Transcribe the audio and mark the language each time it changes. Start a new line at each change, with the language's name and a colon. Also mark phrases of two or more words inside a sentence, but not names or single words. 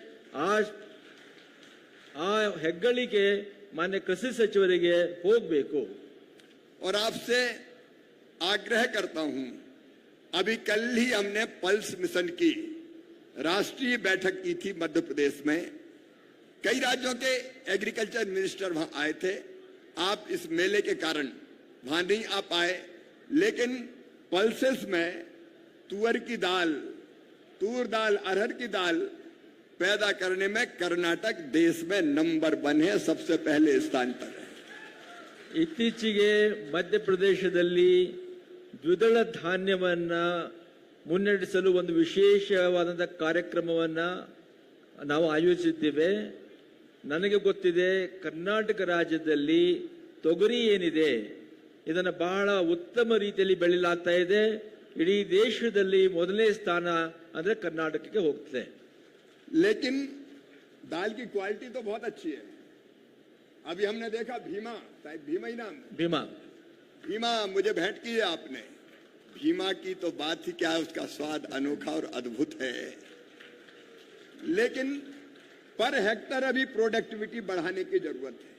Kannada: ಆ ಹೆಗ್ಗಳಿಕೆ ಮಾನ್ಯ ಕೃಷಿ ಸಚಿವರಿಗೆ ಹೋಗಬೇಕು.
Hindi: और आपसे आग्रह करता हूं, अभी कल ही हमने पल्स मिशन की राष्ट्रीय बैठक की थी मध्य प्रदेश में. कई राज्यों के
English: agriculture minister
Hindi: वहां आए थे. आप इस मेले के कारण वहां नहीं आ पाए, लेकिन पल्सेस में तुअर की दाल, तूर दाल, अरहर की दाल पैदा करने में कर्नाटक देश में नंबर 1 है, सबसे पहले स्थान पर है.
Kannada: ಇತ್ತೀಚೆಗೆ ಮಧ್ಯಪ್ರದೇಶದಲ್ಲಿ ದ್ವಿದಳ ಧಾನ್ಯವನ್ನ ಮುನ್ನಡೆಸಲು ಒಂದು ವಿಶೇಷವಾದಂತಹ ಕಾರ್ಯಕ್ರಮವನ್ನ ನಾವು ಆಯೋಜಿಸಿದ್ದೇವೆ. ನನಗೆ ಗೊತ್ತಿದೆ, ಕರ್ನಾಟಕ ರಾಜ್ಯದಲ್ಲಿ ತೊಗರಿ ಏನಿದೆ ಇದನ್ನು ಬಹಳ ಉತ್ತಮ ರೀತಿಯಲ್ಲಿ ಬೆಳೆಯಲಾಗ್ತಾ ಇದೆ. ಇಡೀ ದೇಶದಲ್ಲಿ ಮೊದಲನೇ ಸ್ಥಾನ ಅಂದ್ರೆ ಕರ್ನಾಟಕಕ್ಕೆ ಹೋಗ್ತದೆ.
Hindi: लेकिन दाल की क्वालिटी तो बहुत अच्छी है. अभी हमने देखा भीमा, शायद भीमा ही नाम, भीमा मुझे भेंट की है आपने. भीमा की तो बात ही क्या है, उसका स्वाद अनोखा और अद्भुत है. लेकिन
English: per hectare
Hindi: अभी प्रोडक्टिविटी बढ़ाने की जरूरत है.